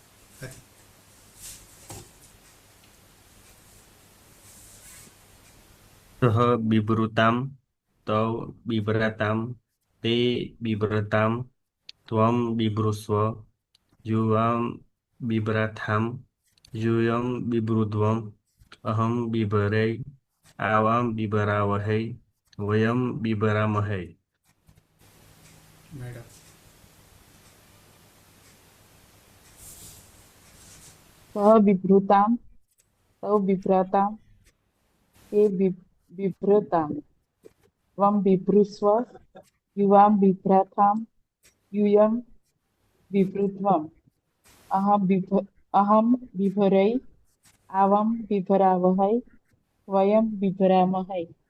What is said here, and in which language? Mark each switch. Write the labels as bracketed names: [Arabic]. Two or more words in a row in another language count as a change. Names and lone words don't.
[Sanskrit] સહ બિભૃતામ તવ બિભ્રતામ તે બિભ્રતામ ત્વમ બિભૃષ્વ યુવામ બિભ્રાથામ यूयम बिभृध्वम अहम बिभरै आवाम बिभरावहै वयम बिभरामहै. [English] મેડમ [Sanskrit] સહ વિભૃતામ તવ વિભ્રાતામ તે વિભ્રતામ ત્વમ વિભૃસ્વ યુવામ વિભ્રાતામ યુયમ વિભૃત્વમ અહમ વિભरै આવામ વિભરાવહૈ વયમ વિભરામહૈ.